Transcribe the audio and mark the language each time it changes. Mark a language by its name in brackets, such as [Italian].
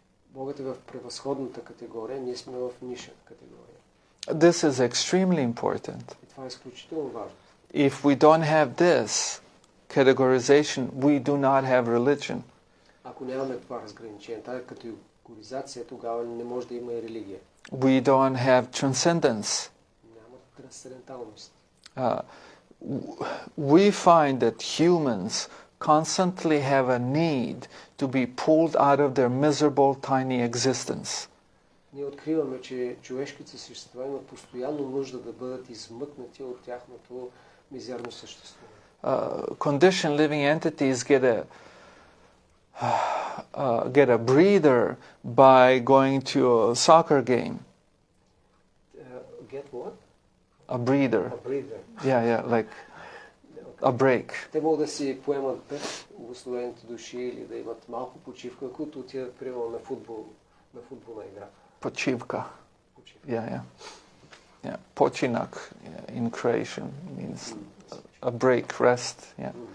[Bulgarian] Богът е в превъзходната категория, ние сме в ниша категория. [English] This is extremely important. [Bulgarian] И това е изключително важно. [English] If we don't have this categorization, we do not have religion. [Bulgarian] Ако нямаме това разграничение, тази категоризация, тогава не може да има и религия. [English] We don't have transcendence. [Bulgarian] Няма трансценденталност. [English] We find that humans constantly have a need to be pulled out of their miserable tiny existence. [Bulgarian] Ние откриваме, че човешките същества имат постоянно нужда да бъдат измъкнати от тяхното мизерно съществуване. [English] Conditioned living entities get a breather by going to a soccer game. Get what? A breather. A breather. Yeah, like a break. [Bulgarian] Те могат да си поемат дъх, благословените души, или да имат малко почивка, които отидат примерно на футболна игра. Почивка. Yeah. [English] Починак in Croatian means a break, rest. Yeah.